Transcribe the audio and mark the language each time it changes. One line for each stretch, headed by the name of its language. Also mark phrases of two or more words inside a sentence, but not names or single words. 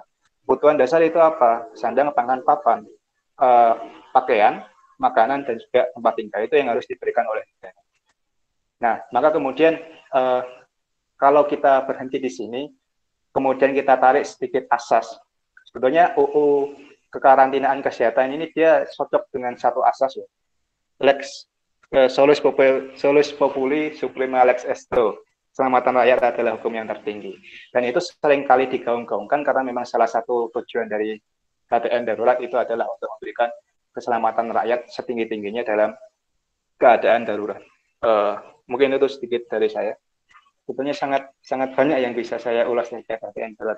Indonesian: Kebutuhan dasar itu apa? Sandang, pangan, papan, pakaian, makanan, dan juga tempat tinggal, itu yang harus diberikan oleh negara. Nah, maka kemudian kalau kita berhenti di sini, kemudian kita tarik sedikit asas. Sebetulnya UU kekarantinaan kesehatan ini dia cocok dengan satu asas ya.
Latin: Lex solus populi suprema lex esto.
Indonesian: Keselamatan rakyat adalah hukum yang tertinggi. Dan itu sering kali digaung-gaungkan karena memang salah satu tujuan dari ATN darurat itu adalah untuk memberikan keselamatan rakyat setinggi-tingginya dalam keadaan darurat. Mungkin itu sedikit dari saya. Sebetulnya sangat banyak yang bisa saya ulas dari ATN darurat.